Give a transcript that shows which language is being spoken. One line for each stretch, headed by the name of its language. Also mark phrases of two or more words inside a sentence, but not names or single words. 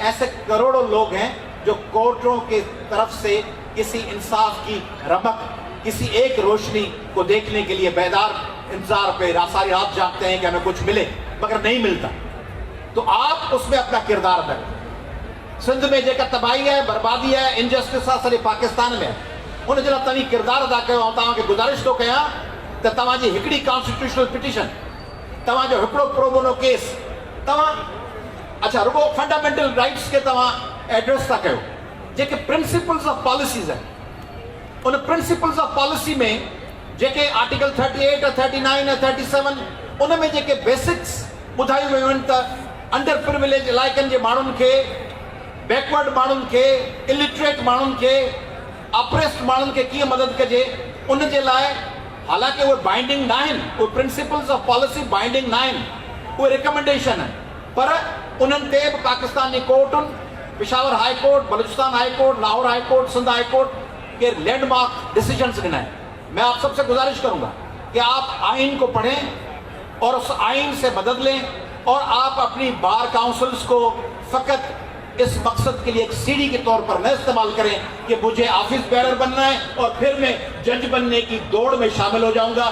Urdu: ایسے کروڑوں لوگ ہیں جو کورٹوں کی طرف سے کسی انصاف کی رمق، کسی ایک روشنی کو دیکھنے کے لیے بیدار انتظار پہ ساری رات جاگتے ہیں کہ ہمیں کچھ ملے، مگر نہیں ملتا. تو آپ اس میں اپنا کردار ادا کریں.
Sindhi: सिंध में जेका
Urdu: تباہی ہے، بربادی ہے,
Sindhi: इनजस्टिस आहे, सॼे पाकिस्तान में, उन जे लाइ तव्हां किरदार अदा कयो। ऐं तव्हांखे गुज़ारिश थो कयां त तव्हांजी हिकिड़ी
English: constitutional petition,
Sindhi: तव्हांजो हिकिड़ो
English: pro bono case,
Sindhi: तव्हां अच्छा रुगो
English: fundamental rights
Sindhi: के तव्हां एड्रेस था कयो, जेके
English: principles of policies
Sindhi: आहिनि। उन
English: principles of policy
Sindhi: में जेके आर्टिकल 38 ऐं 39 ऐं 37, उन में जेके बेसिक्स ॿुधायूं वियूं आहिनि त
English: under privilege
Sindhi: इलाइक़नि जे माण्हुनि खे, बैकवर्ड माण्हुनि खे, इलिटरेट माण्हुनि खे, अप्रेस्ड माण्हुनि खे कीअं मदद कजे, उन जे लाइ हालांकि उहे बाइंडिंग न आहिनि, उहे
English: principles of policy binding
Sindhi: न आहिनि, उहे रिकमेंडेशन आहिनि, पर उन्हनि ते बि पाकिस्तान जी कोर्टुनि, पिशावर हाई कोर्ट, बलूचिस्तान हाई कोर्ट, लाहौर हाई कोर्ट, सिंध हाई कोर्ट के
English: landmark decisions
Sindhi: गिना है।
Urdu: میں آپ سب سے گزارش کروں گا کہ آپ آئین کو پڑھیں اور اس آئین سے مدد لیں، اور آپ اپنی بار کونسلز کو فقط اس مقصد کے لیے ایک سیڑھی کے طور پر نہ استعمال کریں کہ مجھے
English: office bearer
Urdu: بننا ہے اور پھر میں جج بننے کی دوڑ میں شامل ہو جاؤں گا.